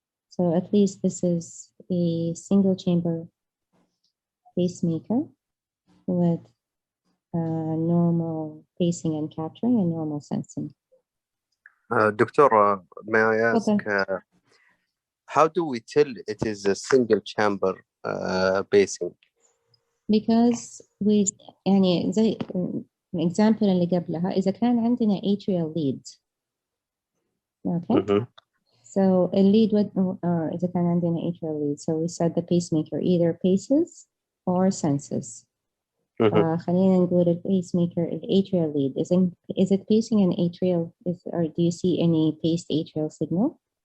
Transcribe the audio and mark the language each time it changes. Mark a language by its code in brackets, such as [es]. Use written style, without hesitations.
[en] So at least this is a single chamber pacemaker with normal pacing and capturing and normal sensing. Doctor, may I ask, Okay. how do we tell it is a single chamber pacing? Because we [ar] يعني زي example اللي قبلها إذا كان عندنا atrial lead. [en] Okay. So a lead with [ar] إذا كان عندنا [en] atrial lead. So we said the pacemaker either paces or senses. [ar] خلينا نقول [en] الpacemaker atrial lead. Is it pacing an atrial? Or do you see any paced atrial signal?